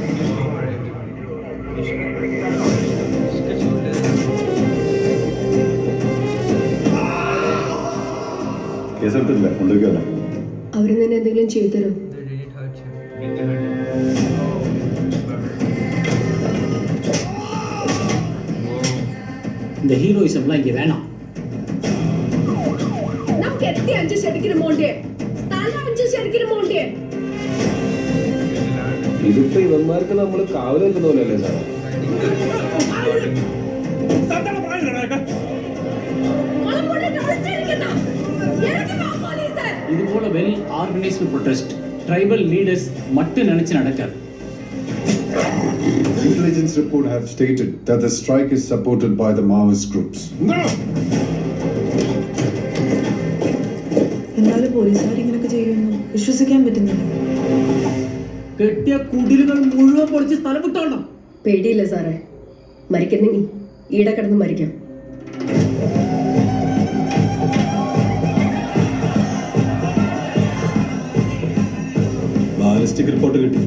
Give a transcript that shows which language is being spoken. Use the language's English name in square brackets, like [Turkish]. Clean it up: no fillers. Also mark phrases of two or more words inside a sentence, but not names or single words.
[Malayalam] കേസെടുത്തില്ല, കൊണ്ടുവയ്ക്കാനോ? അവര് തന്നെ എന്തെങ്കിലും ചെയ്തു [Tamil] இந்த ஹீரோயிசம்லாம் இங்க வேணாம். [Malayalam] നമുക്ക് എത്തി അഡ്ജസ്റ്റ് അടിക്കണമോണ്ടേ സ്ഥലം അഡ്ജസ്റ്റ് അടിക്കണമോണ്ടേ. ഇതിപ്പോ ഇവന്മാർക്ക് നമ്മള് കാവൽ വെക്കുന്ന പോലെയല്ലേ സാറേ? [Tamil] இது போல [English] well organised protest tribal leaders [Tamil] மட்டும் நினைச்சு நடக்காது. [English] Intelligence report have stated that the strike is supported by the Maoist groups. [Malayalam] എന്നാലും പോലീസുകാർ ഇങ്ങനെയൊക്കെ ചെയ്യുമെന്ന് വിശ്വസിക്കാൻ പറ്റുന്നില്ല. കെട്ടിയ കുടിലുകൾ മുഴുവൻ പൊളിച്ച് സ്ഥലം വിട്ടോളണം. പേടിയില്ല സാറേ, മരിക്കുന്നെങ്കിൽ ഈടെ കിടന്ന് മരിക്കാം. [English] ballistic report [Malayalam] കിട്ടി.